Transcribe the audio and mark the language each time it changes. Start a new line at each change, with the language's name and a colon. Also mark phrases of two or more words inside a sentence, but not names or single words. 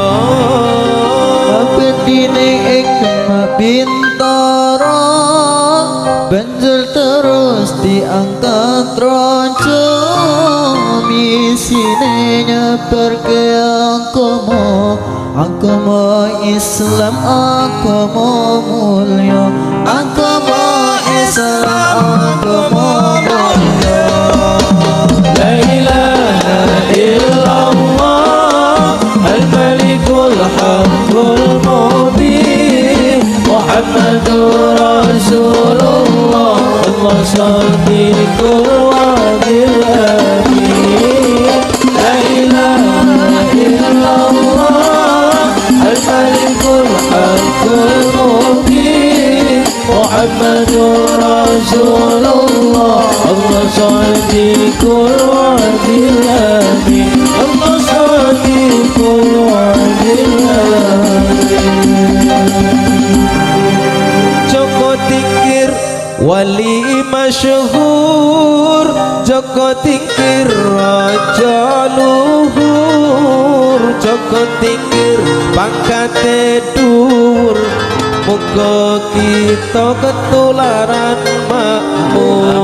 Javanese: Ngabetine ing Demak Bintoro banjur terus diangkat raja, misine nyebarke agama Islam, agama mulya, agama Islam, agama mulya.
Arabic: لا إله إلا الله الملك الحق المبين محمد رسول الله. الله صادق الوعد الأمين. لا إله إلا الله الملك الحق المبين محمد رسول الله. الله صادق الوعد الأمين. الله صادق الوعد الأمين.
Javanese: Joko Tingkir wali masyhur, Joko Tingkir raja luhur, Joko Tingkir pangkate dhuwur, muga kita ketularan makmur.